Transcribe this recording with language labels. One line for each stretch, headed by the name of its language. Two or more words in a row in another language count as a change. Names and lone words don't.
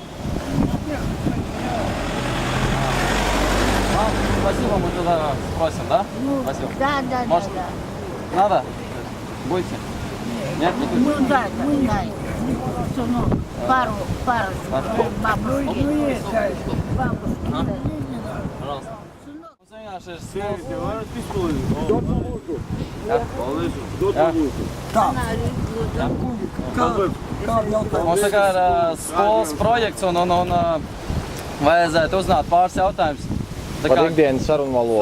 Russian: Спасибо, мы туда спросим, да? Спасибо. Да. Может, надо? Будете? Нет, не будете? Ну дай. Сынок, пару бабушки. Ну есть, да. Бабушки, да. Пожалуйста.
Latvian: Mums ir skolas projekts un vajadzētu uznāt pāris jautājumus. Par ikdienas sarunu valodu.